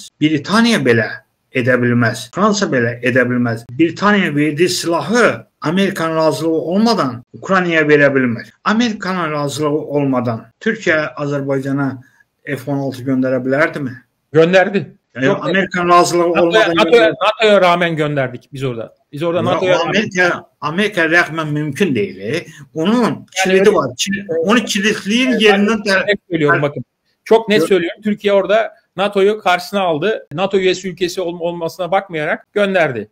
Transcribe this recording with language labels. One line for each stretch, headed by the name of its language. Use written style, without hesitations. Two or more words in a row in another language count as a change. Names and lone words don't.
Azerbaijani: Britaniya belə edə bilməz. Fransa belə edə bilməz. Britaniya verdiyi silahı Amerikanın razılığı olmadan Ukraynaya verə bilmir. Amerikanın razılığı olmadan Türkiyə Azərbaycana F-16 göndərə bilərdimi?
Turkish: Gönderdi.
Azerbaijani: Amerikanın razılığı olmadan
Turkish: NATO'ya rağmen gönderdik biz orada. Biz orada NATO'ya Amerika rağmen mümkün değil.
Azerbaijani: Onun kilidi var. Onu kilitliyin yerinden
Turkish: söylüyorum bakın. Çok net söylüyorum. Türkiye orada NATO'yu karşısına aldı. NATO üyesi ülkesi olmasına bakmayarak gönderdi.